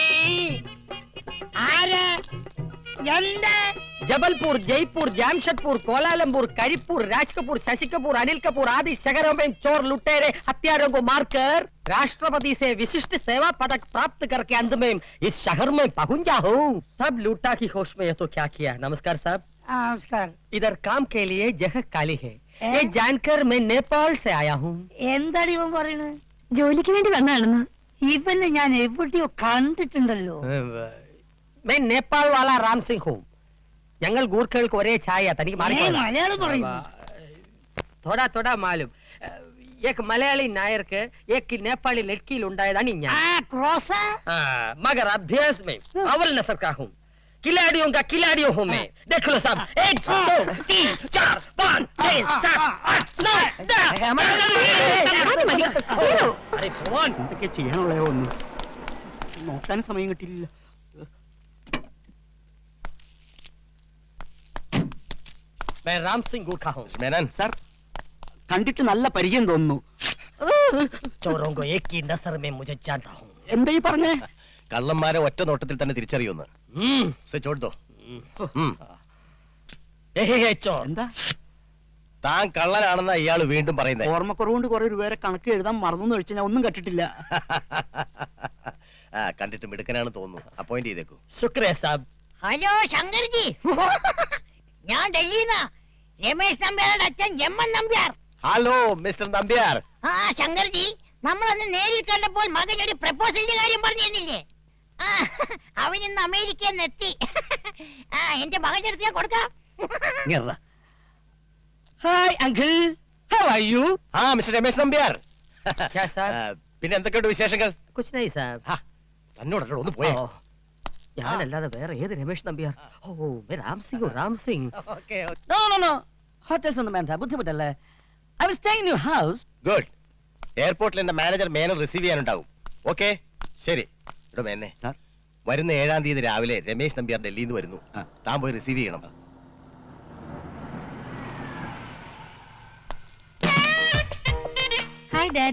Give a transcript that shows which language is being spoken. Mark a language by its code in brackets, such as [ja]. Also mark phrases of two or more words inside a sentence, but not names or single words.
[hi] जबलपुर, जयपुर, जामशेदपुर, कोलालमपुर, करीपुर, राज कपूर, शशि कपूर, अनिल कपूर आदि शहरों में चोर लुटेरे हत्यारों को मारकर राष्ट्रपति से विशिष्ट सेवा पदक प्राप्त करके अंत में इस शहर में पहुंचा हूँ। सब लूटा की होश में ये तो क्या किया। नमस्कार साहब। नमस्कार। इधर काम के लिए जगह खाली है। ये जानकर मैं नेपाल से आया हूँ। [ml] എന്താണ് ഇവൻ പറയുന്നത്? ജോലിക്ക് വേണ്ടി വന്നാണെന്ന്. ഇവനെ ഞാൻ എവിടെയോ കണ്ടിട്ടുണ്ടല്ലോ. [hi] मैं नेपाल वाला राम सिंह हूँ। [ml] ഞങ്ങൾ ഗൂർഖകൾക്ക് ഒരേ ഛായ തനിക്ക് മലയാളം പറയുന്നു. [hi] थोड़ा थोड़ा मालूम। एक मलयाली नायक एक नेपाली लड़की [ml] ഉണ്ടായതാണ് ഞാൻ। [hi] मगर अभ्यास में अव्वल नस्ल का हूँ। खिलाड़ियों का खिलाड़ियों हूँ मैं। देख लो सब। 1 2 3 4 5 6 7 8 9 10। अरे भगवान [ml] എന്തൊക്കെ ചെയ്യാനുള്ളയോ ഒന്നും നോക്കാൻ സമയം കിട്ടിയില്ല. [hi] मैं राम सिंह गुरखा हूँ। [ml] മേനൻ സാർ, കണ്ടിട്ട് നല്ല പരിചയം തോന്നുന്നു. [hi] चोरों को एक ही नजर में मुझे जानता हूँ। [ml] എന്താ ഈ പറഞ്ഞേ? കള്ളന്മാരെ ഒറ്റ നോട്ടത്തിൽ തന്നെ തിരിച്ചറിയുന്നു. [hi] चोर [ml] എന്താ താൻ കള്ളനാണെന്ന ഇയാൾ വീണ്ടും പറയുന്നത്? ഓർമ്മക്കുറവുകൊണ്ട് കുറെ രൂപയുടെ കണക്ക് എഴുതാൻ മറന്നു കഴിച്ചാൽ ഞാൻ ഒന്നും കണ്ടിട്ടില്ല. കണ്ടിട്ട് മിടുക്കനാണ് തോന്നുന്നു. അപ്പോയിന്റ് ചെയ്തേക്കൂ. [hi] शुक्रिया साहब। [ml] ഹലോ ശങ്കർജി, ഞാൻ ഡൽഹിന്നാ. രമേശ് നമ്പ്യാരുടെ അച്ഛൻ എമ്മൻ നമ്പ്യാർ. ഹലോ മിസ്റ്റർ നമ്പ്യാർ. ആ ശങ്കർജി, നമ്മളന്ന് നേരിൽ കണ്ടപ്പോൾ മകൻ ഒരു പ്രപ്പോസലിന്റെ കാര്യം പറഞ്ഞിരുന്നില്ലേ? അവൻ ഇന്ന് അമേരിക്കയിൽ നിന്ന് എത്തി. എന്റെ മകന്റെ അടുത്ത് ഞാൻ കൊടുക്കാം. [en] Hi uncle, How are you? [ml] മിസ്റ്റർ രമേശ് നമ്പ്യാർ. [hi] क्या साहब? [ml] പിന്നെ എന്തൊക്കെയുണ്ട് വിശേഷങ്ങൾ? [hi] कुछ नहीं साहब। [ml] തന്നോടല്ലോ ഒന്ന് പോയേ. ഞാനല്ലാതെ വേറെ ഏത് രമേശ് നമ്പ്യാർ? [hi] ഓ मैं राम सिंह हूँ, राम सिंह। [en] No, no, no. Hotels [ml] ഒന്നും വേണ്ട, ബുദ്ധിമുട്ടല്ലേ. [en] I will stay in your house. [ml] ഗുഡ്. എയർപോർട്ടിൽ എന്റെ മാനേജർ മേനൻ റിസീവ് ചെയ്യാനുണ്ടാവും. ഓക്കെ, ശരി. ഇവിടെ മേനെ സാർ, വരുന്ന 7-ാം തീയതി രാവിലെ രമേശ് നമ്പ്യാർ ഡൽഹിയിൽ നിന്ന് വരുന്നു. താൻ പോയി റിസീവ് ചെയ്യണം. [en] Hi dad.